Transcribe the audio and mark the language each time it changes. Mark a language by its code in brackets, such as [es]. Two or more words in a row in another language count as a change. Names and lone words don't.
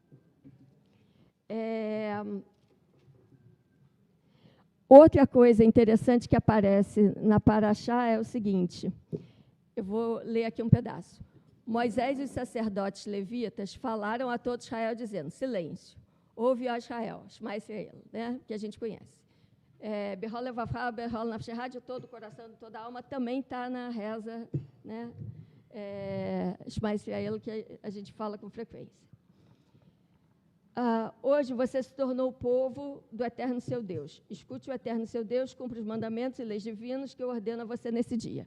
[pt] Outra coisa interessante que aparece na paraxá é o seguinte, eu vou ler aqui um pedaço. Moisés e os sacerdotes levitas falaram a todo Israel, dizendo, silêncio, ouve, ó Israel, [he] שמע ישראל, [pt] né, que a gente conhece. [he] בכל לבבך, בכל נפשך, [pt] de todo o coração, de toda a alma, também está na reza, né, [he] שמע ישראל, [pt] que a gente fala com frequência. Hoje você se tornou o povo do Eterno seu Deus. Escute o Eterno seu Deus, cumpre os mandamentos e leis divinos que eu ordeno a você nesse dia.